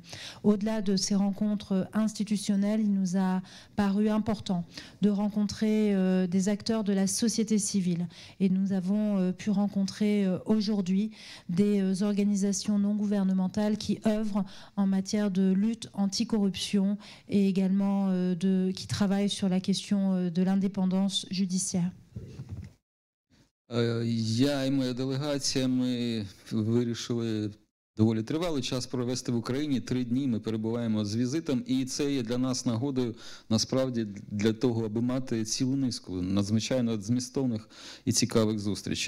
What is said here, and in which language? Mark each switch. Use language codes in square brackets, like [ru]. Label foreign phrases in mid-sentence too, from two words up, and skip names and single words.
[fr] Au-delà de ces rencontres institutionnelles, il nous a paru important de rencontrer des acteurs de la société civile et nous avons pu rencontrer aujourd'hui des organisations non gouvernementales qui œuvrent en matière de lutte anticorruption et également qui travaillent sur la question de l'indépendance judiciaire. [uk] Я і моя делегація, ми вирішили доволі тривалий час провести в Україні. 3 дні ми перебуваємо з візитом, і це є для нас нагодою, насправді, для того, аби мати цілу низку надзвичайно змістовних і цікавих зустрічей.